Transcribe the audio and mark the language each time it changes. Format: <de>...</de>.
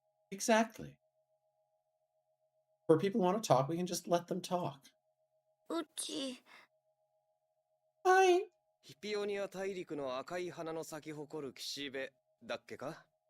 <en>Exactly. For people who want to talk, we can just let them talk.</en> <ja>うち。はい。ヒピオニア大陸の赤い花の咲き誇る岸辺だっけか？</ja>